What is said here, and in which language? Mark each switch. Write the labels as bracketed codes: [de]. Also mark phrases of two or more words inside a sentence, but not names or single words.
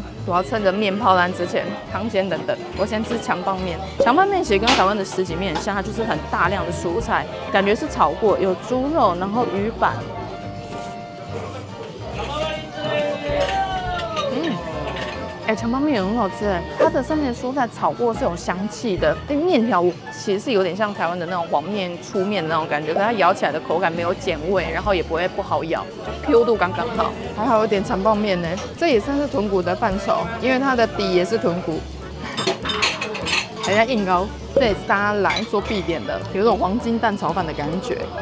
[zh] 我要趁着麵泡爛之前，湯先等等。我先吃強棒麵，強棒麵其實跟台灣的什錦麵很像，它就是很大量的蔬菜，感覺是炒過，有豬肉，然後魚板。強棒麵也很好吃哎，它的上面的蔬菜炒過是有香氣的，那麵條其實是有點像台灣的那種黃麵、粗麵的那種感覺，可是它咬起來的口感沒有鹼味，然後也不會不好咬，Q 度剛剛好，還好有點長棒麵呢。這也算是豚骨的範疇，因為它的底也是豚骨，還在硬凹，這也是大家來說必點的，有種黃金蛋炒飯的感覺。